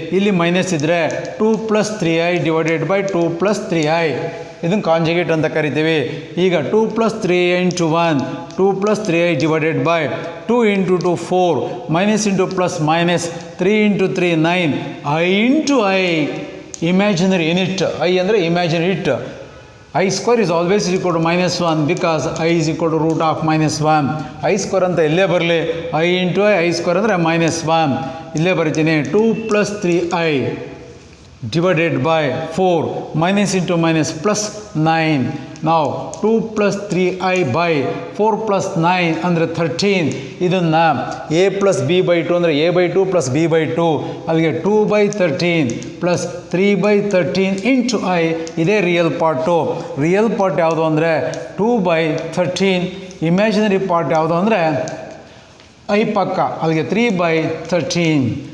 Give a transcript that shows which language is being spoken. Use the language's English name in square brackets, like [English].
[Kannada] ಇಲ್ಲಿ ಮೈನಸ್ ಇದ್ದರೆ 2 + 3i divided by 2 + 3i, ಇದನ್ನು ಕಾಂಜಿಗೇಟ್ ಅಂತ ಕರಿತೀವಿ. ಈಗ 2 + 3i × 1, 2 + 3i divided by 2 × 2 4, minus into plus minus, 3 × 3 9, i × i imaginary unit. i ಅಂದರೆ imaginary it. [English] I square is always equal to -1 because I is equal to root of -1. [Kannada] I square ಅಂತ ಇಲ್ಲೇ ಬರಲಿ, I into I square ಅಂದರೆ -1 ಇಲ್ಲೇ ಬರೀತೀನಿ. [English] 2 + 3i divided by 4 minus into minus plus 9. Now 2 + 3i by 4 + 9 [Kannada] ಅಂದರೆ [English] 13. [Kannada] ಇದನ್ನು A+B/2 ಅಂದರೆ A/2 + B/2, ಅಲ್ಲಿಗೆ 2/13 ಪ್ಲಸ್ 3/13 ಇಂಟು i. ಇದೇ ರಿಯಲ್ ಪಾರ್ಟು. ರಿಯಲ್ ಪಾರ್ಟ್ ಯಾವುದು ಅಂದರೆ 2/13. ಇಮ್ಯಾಜಿನರಿ ಪಾರ್ಟ್ ಯಾವುದು ಅಂದರೆ i ಪಕ್ಕ, ಅಲ್ಲಿಗೆ 3/13.